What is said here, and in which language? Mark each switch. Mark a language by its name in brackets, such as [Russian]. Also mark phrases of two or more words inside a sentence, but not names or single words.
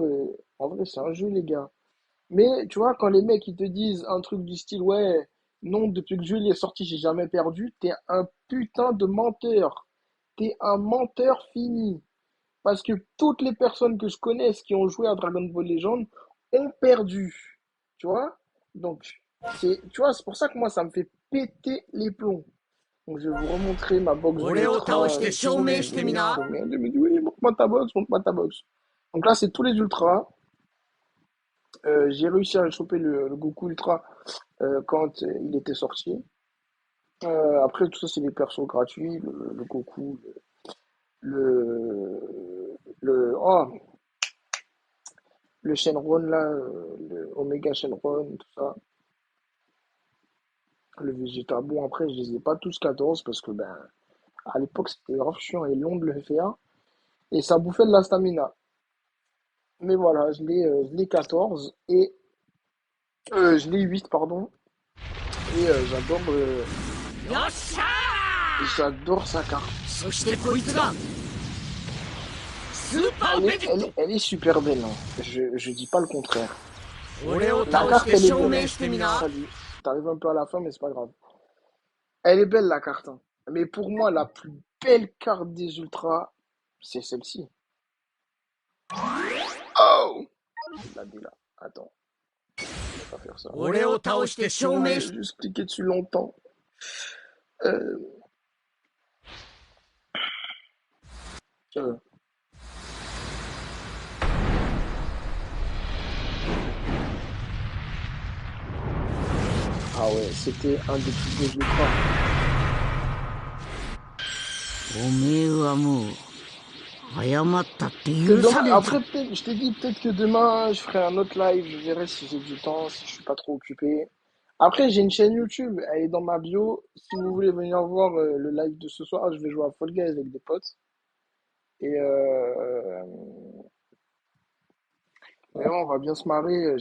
[French] En vrai, c'est un jeu, les gars. Mais tu vois, quand les mecs ils te disent un truc du style, ouais, non, depuis que Jules est sorti, j'ai jamais perdu, t'es un putain de menteur. T'es un menteur fini. Parce que toutes les personnes que je connaisse qui ont joué à Dragon Ball Legends ont perdu. Tu vois? Donc, tu vois, c'est pour ça que moi, ça me fait péter les plombs. Donc, je vais vous remontrer ma box [Japanese] 俺を [French] d'ultra. [Japanese] 倒して証明してみな [French] Elle me dit, oui, montre-moi ta box, montre-moi ta box. Donc là, c'est tous les ultras. J'ai réussi à choper le Goku Ultra quand il était sorti. Après, tout ça, c'est des persos gratuits. Le Goku, oh, le Shenron, là, le Omega Shenron, tout ça. Le Vegeta. Bon, après, je les ai pas tous 14 parce que, ben, à l'époque, c'était grave chiant et long de le faire. Et ça bouffait de la stamina. Mais voilà, je l'ai 14 et je l'ai 8 pardon. Et [Japanese] よっしゃ [French] j'adore sa carte. [Japanese] ー。そしてこいつがスーパーベジット。 [French] Elle est super belle, hein. Je dis pas le contraire. [Japanese] 俺を [French] La [Japanese] 倒し [French] carte, [Japanese] て [French] elle est [Japanese] 証 [French] belle. [Japanese] 明してみな。 [French] Salut. T'arrives un peu à la fin, mais c'est pas grave. Elle est belle, la carte, hein. Mais pour moi, la plus belle carte des ultras, c'est celle-ci. Oh! Je l'ai dit là. Attends. Je vais pas faire ça. [Japanese] 俺を倒して証 [French] Je [Japanese] 明 [French] vais [Japanese] し [French] juste cliquer dessus longtemps. Euh... euh, Ah ouais, c'était un des plus beaux ultras. [Japanese] おめえはもう謝ったって許 [French] C'est [Japanese] さ [French] dommage. [Japanese] ねえぞ。 [French] Après, peut-être, je t'ai dit, peut-être que demain, je ferai un autre live. Je verrai si j'ai du temps, si je suis pas trop occupé. Après, j'ai une chaîne YouTube. Elle est dans ma bio. Si vous voulez venir voir le live de ce soir, je vais jouer à Fall Guys avec des potes. Et vraiment, on va bien se marrer.